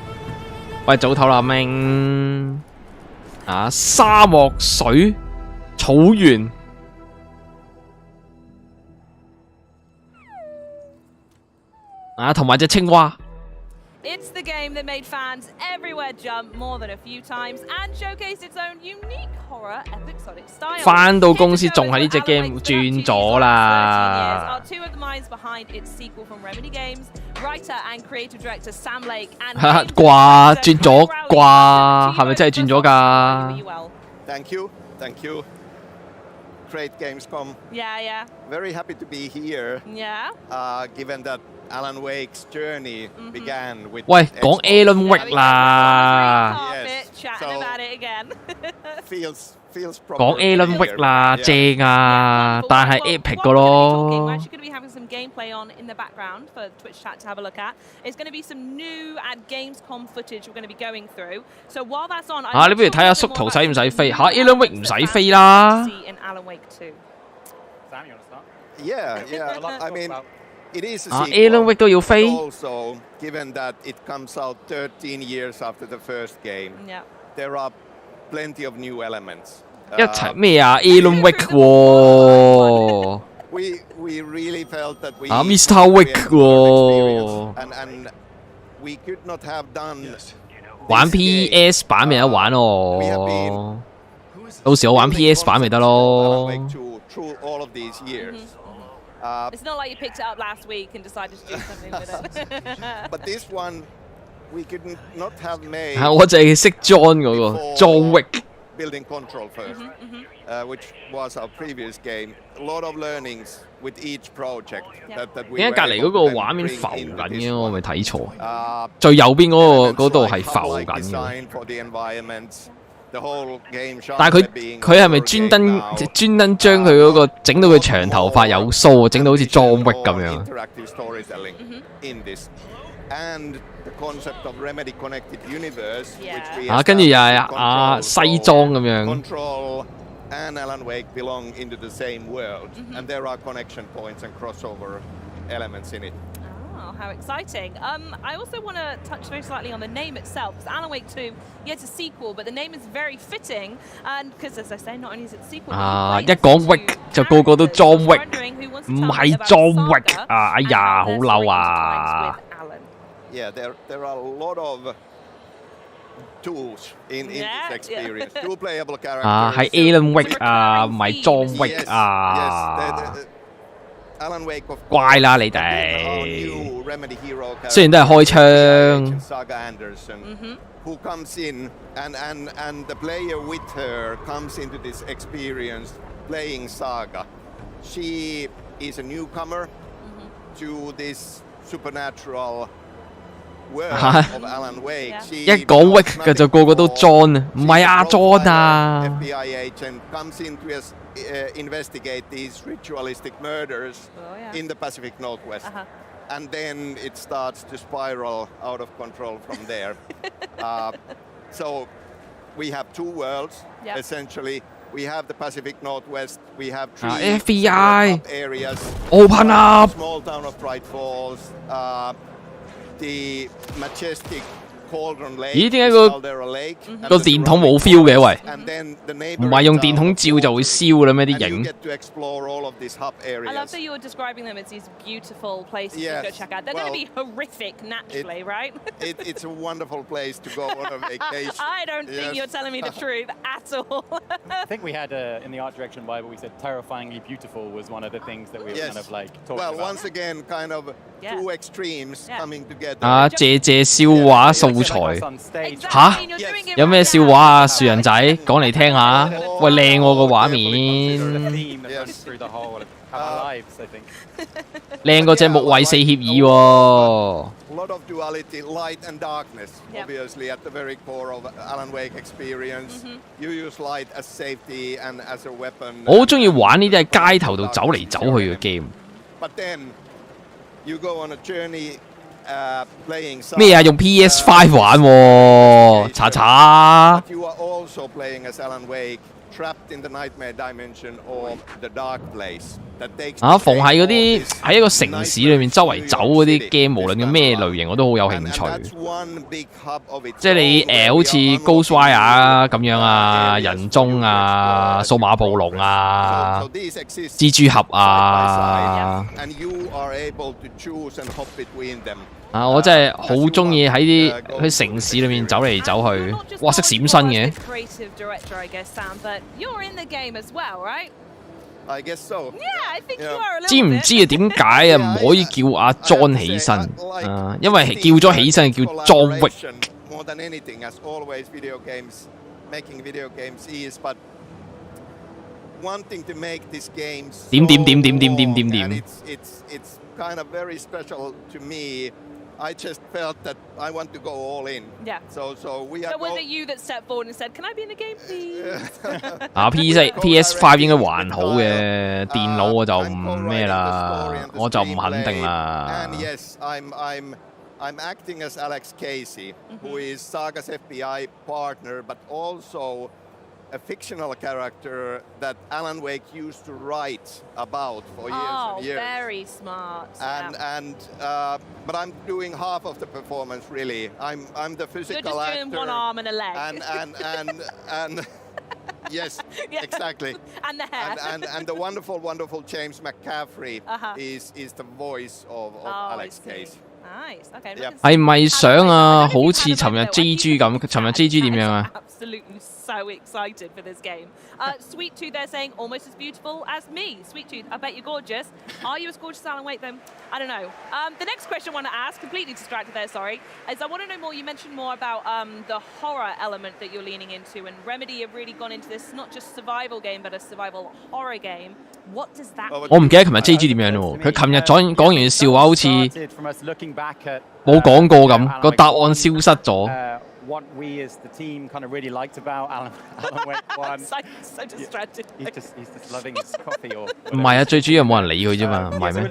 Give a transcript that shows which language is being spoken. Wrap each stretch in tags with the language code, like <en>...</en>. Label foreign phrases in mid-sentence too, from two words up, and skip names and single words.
<yue>喂，早唞啦，明沙漠水草原同埋隻青蛙。</yue> <en>It's the game that made fans everywhere jump more than a few times and showcased its own unique horror episodic style.</en> <yue>返到公司仲係呢隻 game 轉咗啦。</yue> <en>Two of the minds behind its sequel from Remedy Games, writer and creative director Sam Lake and</en> <yue>啩轉咗啩，係咪真係轉咗㗎</yue> <en>？Thank you, thank you. Great Gamescom. Yeah. Very happy to be here. Yeah. Given that Alan Wake's journey began with.</en> <yue>喂，講 Alan Wake 啦。</yue> <en>Chatting about it again. Feels proper.</en> <yue>講 Alan Wake 啦，正啊，但係 Epic 個咯。</yue> <en>We're actually going to be having some gameplay on in the background for Twitch chat to have a look at. It's going to be some new at Gamescom footage we're going to be going through. So while that's on,</en> <yue>你不如睇下縮圖使唔使飛？Alan Wake 唔使飛啦。</yue> <en>In Alan Wake 2. Sam, you want to start? Yeah. I mean. It is a sequel,</en> <yue>Alan Wake 都要飛。</yue> <en>Also, given that it comes out 13 years after the first game, there are plenty of new elements.</en> <yue>一齊咩啊 ？Alan Wake 喎。</yue> <en>We really felt that we.</en> <yue>Mr. Wake 喎。</yue> <en>And we could not have done.</en> <yue>玩 PS 版咪得玩哦。到時我玩 PS 版咪得咯。</yue> <en>Through all of these years. It's not like you picked it up last week and decided to do something with it. But this one, we could not have made.</en> <yue>我淨係識 John 嗰個 John Wick.</yue> <en>Building control first, which was our previous game. A lot of learnings with each project that we.</en> <yue>點解隔離嗰個畫面浮緊嘅？我咪睇錯。最右邊嗰度係浮緊嘅。但係佢係咪專登將佢嗰個整到佢長頭髮有鬚，整到好似裝域咁樣？跟住又係西裝咁樣。</yue> <en>And Alan Wake belong into the same world, and there are connection points and crossover elements in it. how exciting. I also want to touch very slightly on the name itself, because Alan Wake 2, yeah, it's a sequel, but the name is very fitting, and because as I say, not only is it a sequel,</en> <yue>一講 Wick 就個個都裝 Wick， 唔係裝 Wick 啊！哎呀，好嬲啊！</yue> <en>Yeah, there are a lot of tools in this experience. Two playable characters.</en> <yue>啊，係 Alan Wake 啊，唔係 John Wick 啊！</yue> <en>Alan Wake of</en> <yue>乖啦你哋，雖然都係開槍。</yue> <en>Who comes in and the player with her comes into this experience playing Saga. She is a newcomer to this supernatural world of Alan Wake.</en> <yue>一講 Wick 嘅就個個都 John 啊，唔係阿 John 啊。</yue> <en>FBI agent comes in to investigate these ritualistic murders in the Pacific Northwest. And then it starts to spiral out of control from there. So we have two worlds, essentially. We have the Pacific Northwest. We have three FBI areas. Open up! Small town of Bright Falls. The majestic Cauldron Lake.</en> <yue>咦？點解個電筒冇 feel 嘅？喂，唔係用電筒照就會燒嘅啦咩？啲影。</yue> <en>I love that you were describing them as these beautiful places to go check out. They're going to be horrific naturally, right? It's a wonderful place to go on a vacation. I don't think you're telling me the truth at all. I think we had in the art direction Bible, we said terrifyingly beautiful was one of the things that we were kind of like talking about. Well, once again, kind of two extremes coming together.</en> <yue>啊，借笑話素材吓？有咩笑話啊？樹人仔講嚟聽下。喂，靚喎個畫面。靚過隻木衛四協議喎。</yue> <en>lot of duality, light and darkness, obviously at the very core of Alan Wake experience. You use light as safety and as a weapon.</en> <yue>我好中意玩呢啲喺街頭度走嚟走去嘅 game。</yue> <en>But then you go on a journey, playing</en> <yue>咩啊？用 PS5 玩喎，查查。</yue> <en>But you are also playing as Alan Wake, trapped in the nightmare dimension of the dark place.</en> <yue>啊，逢係嗰啲喺一個城市裏面周圍走嗰啲 game， 無論嘅咩類型，我都好有興趣。即係你好似 Ghostwire 咁樣啊，人中啊，數碼暴龍啊，蜘蛛俠啊。啊！我真係好中意喺啲城市裏面走嚟走去，哇！識閃身嘅。</yue> <en>I guess so. Yeah, I think you are a little bit.</en> <yue>知唔知啊？點解啊？唔可以叫阿 John 起身啊？因為叫咗起身叫 John Wick。</yue> <en>More than anything, as always, making video games is, but wanting to make these games.</en> <yue>點。</yue> <en>It's kind of very special to me. I just felt that I want to go all in. Yeah. So we are. So was it you that stepped forward and said, "Can I be in the game, please?"</en> <yue>啊 PS5 應該還好嘅，電腦我就唔咩啦，我就唔肯定啦。</yue> <en>And yes, I'm acting as Alex Casey, who is Saga's FBI partner, but also a fictional character that Alan Wake used to write about for years and years. Oh, very smart. But I'm doing half of the performance really. I'm the physical actor. You're just doing one arm and a leg. And yes, exactly. And the hair. And the wonderful James McCaffrey is the voice of Alex Case. Nice. Okay.</en> <yue>係咪想啊？好似尋日 JG 咁，尋日 JG 點樣啊？</yue> <en>Absolutely so excited for this game. Sweet Tooth, they're saying almost as beautiful as me. Sweet Tooth, I bet you're gorgeous. Are you as gorgeous as Alan Wake then? I don't know. The next question I want to ask, completely distracted there, sorry, is I want to know more. You mentioned more about the horror element that you're leaning into, and Remedy have really gone into this not just survival game, but a survival horror game. What does that mean?</en> <yue>我唔記得琴日 JG 點樣咯。佢琴日講完笑話，好似冇講過咁，個答案消失咗。</yue> <en>What we as the team kind of really liked about Alan Wake 1. so distracted. He's just loving his coffee or.</en> <yue>唔係啊，最主要冇人理佢啫嘛，唔係咩？</yue>